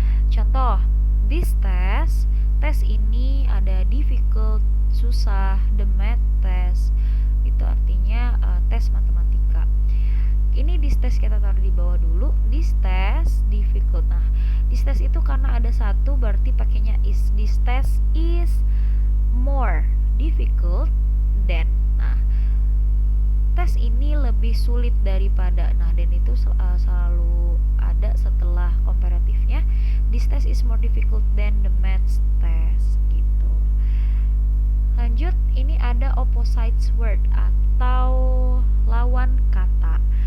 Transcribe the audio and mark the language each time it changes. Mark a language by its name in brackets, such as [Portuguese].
[Indonesian] Contoh, [English] this test, [Indonesian] tes ini ada difficult, susah, [English] the math test, [Indonesian] itu artinya tes matematika. Ini this test kita taruh di bawah dulu, [English] this test difficult. [Indonesian] Nah, [English] this test [Indonesian] itu karena ada satu berarti pakainya is. [English] This test is more difficult than. [Indonesian] Nah, tes ini lebih sulit daripada. Nah, dan itu selalu ada setelah komparatifnya. [English] This test is more difficult than the math test gitu. [Indonesian] Lanjut, ini ada opposite word atau lawan kata.